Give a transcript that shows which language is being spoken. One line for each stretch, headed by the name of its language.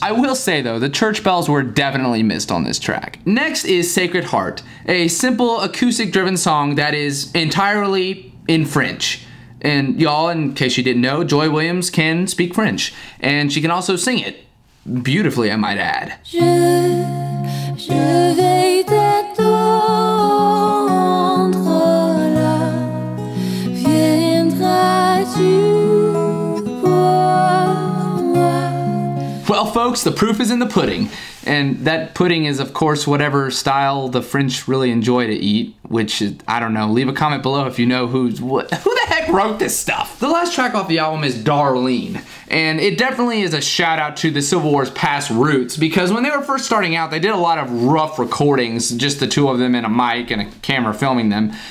English: I will say though, the church bells were definitely missed on this track. Next is Sacred Heart, a simple acoustic driven song that is entirely in French. And y'all, in case you didn't know, Joy Williams can speak French, and she can also sing it. Beautifully, I might add.
French: Je vais t'attendre là, viendras-tu voir moi?
English: Well, folks, the proof is in the pudding. And that pudding is, of course, whatever style the French really enjoy to eat, which is, I don't know. Leave a comment below if you know who the heck wrote this stuff. The last track off the album is Darlene, and it definitely is a shout out to the Civil War's past roots, because when they were first starting out, they did a lot of rough recordings, just the two of them and a mic and a camera filming them.